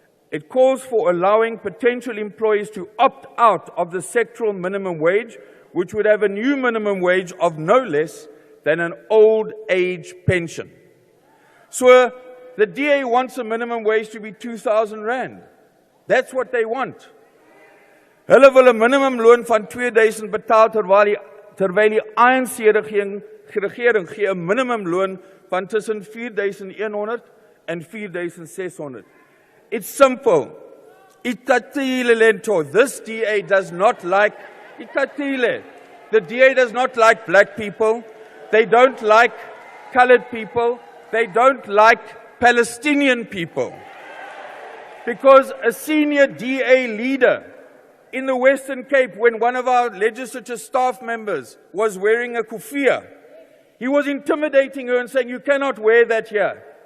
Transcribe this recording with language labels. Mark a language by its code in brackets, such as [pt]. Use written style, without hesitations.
[en] It calls for allowing potential employees to opt out of the sectoral minimum wage, which would have a new minimum wage of no less than an old age pension. So the DA wants a minimum wage to be 2,000 rand. That's what they want. [af] Hulle wil 'n minimumloon van 2000 betaal terwyl die ANC regering gee 'n minimumloon van tussen 4100 en 4600. [en] It's simple. [xh] Itatile lento. [en] This DA does not like Itatile. The DA does not like black people. They don't like colored people. They don't like Palestinian people. Because a senior DA leader in the Western Cape, when one of our legislature staff members was wearing a kufia, he was intimidating her and saying, "You cannot wear that here."